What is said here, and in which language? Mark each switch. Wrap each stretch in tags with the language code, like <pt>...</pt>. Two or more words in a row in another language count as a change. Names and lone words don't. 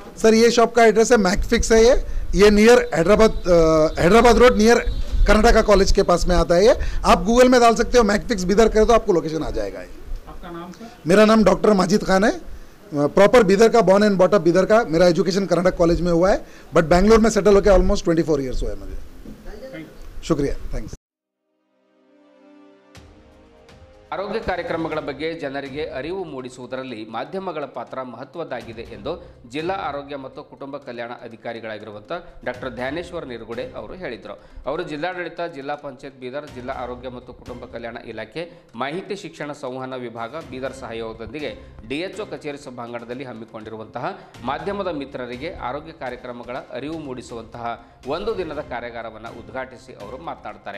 <hi>सर ये शॉप का एड्रेस है मैकफिक्स है. ये</hi> <en>near Hyderabad Road near Karnataka College</en> <hi>के पास में आता है. ये आप गूगल में डाल सकते हो, मैकफिक्स बीदर करें तो आपको लोकेशन आ जाएगा. आपका नाम सर? मेरा नाम डॉक्टर माजिद खान है. प्रॉपर बीदर का,</hi> <en>born and brought up</en> <hi>बीदर का. मेरा एजुकेशन कर्नाटक कॉलेज में हुआ है, बट बैंगलोर में सेटल होकर</hi> <en>almost 24 years</en> <hi>हुआ है मुझे. शुक्रिया, थैंक्स.</hi> <kn>ಆರೋಗ್ಯ ಕಾರ್ಯಕ್ರಮಗಳ ಬಗ್ಗೆ ಜನರಿಗೆ ಅರಿವು ಮೂಡಿಸುವುದರಲ್ಲಿ ಮಾಧ್ಯಮಗಳ ಪಾತ್ರ ಮಹತ್ವದ್ದಾಗಿದೆ ಎಂದು ಜಿಲ್ಲಾ ಆರೋಗ್ಯ ಮತ್ತು ಕುಟುಂಬ ಕಲ್ಯಾಣ ಅಧಿಕಾರಿಗಳಾಗಿರುವಂಥ ಡಾಕ್ಟರ್ ಧ್ಯಾನೇಶ್ವರ್ ನಿರುಗುಡೆ ಅವರು ಹೇಳಿದರು. ಅವರು ಜಿಲ್ಲಾಡಳಿತ, ಜಿಲ್ಲಾ ಪಂಚಾಯತ್ ಬೀದರ್, ಜಿಲ್ಲಾ ಆರೋಗ್ಯ ಮತ್ತು ಕುಟುಂಬ ಕಲ್ಯಾಣ ಇಲಾಖೆ, ಮಾಹಿತಿ ಶಿಕ್ಷಣ ಸಂವಹನ ವಿಭಾಗ ಬೀದರ್ ಸಹಯೋಗದೊಂದಿಗೆ DHO ಕಚೇರಿ ಸಭಾಂಗಣದಲ್ಲಿ ಹಮ್ಮಿಕೊಂಡಿರುವಂತಹ ಮಾಧ್ಯಮದ ಮಿತ್ರರಿಗೆ ಆರೋಗ್ಯ ಕಾರ್ಯಕ್ರಮಗಳ ಅರಿವು ಮೂಡಿಸುವಂತಹ 1 ದಿನದ ಕಾರ್ಯಾಗಾರವನ್ನು ಉದ್ಘಾಟಿಸಿ ಅವರು ಮಾತನಾಡ್ತಾರೆ.</kn>